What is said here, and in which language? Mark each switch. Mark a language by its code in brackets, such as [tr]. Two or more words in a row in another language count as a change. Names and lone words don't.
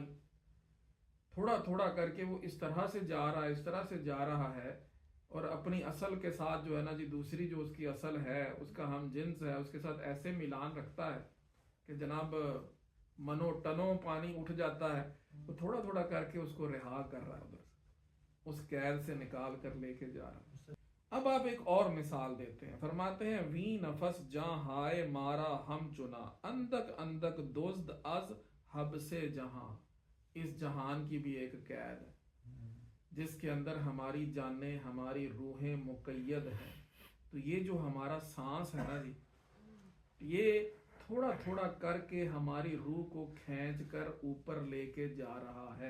[ur] تھوڑا تھوڑا کر کے وہ اس طرح سے جا رہا ہے، اس طرح سے جا رہا ہے، اور اپنی اصل کے ساتھ جو ہے نا جی دوسری جو اس کی اصل ہے، اس کا ہم جنس ہے، اس کے ساتھ ایسے ملان رکھتا ہے کہ جناب منو ٹنوں پانی اٹھ جاتا ہے. وہ تھوڑا تھوڑا کر کے اس کو رہا کر رہا ہے، ادھر اس قید سے نکال کر لے کے جا رہا ہے. اب آپ ایک اور مثال دیتے ہیں، فرماتے ہیں [fa] وی نفس جاں ہائے مارا ہم چنا، اندک اندک دزد از حب سے جہاں. [ur] اس جہان کی بھی ایک قید ہے جس کے اندر ہماری جانیں، ہماری روحیں مقید ہیں. تو یہ جو ہمارا سانس ہے نا جی، یہ تھوڑا تھوڑا کر کے ہماری روح کو کھینچ کر اوپر لے کے جا رہا ہے.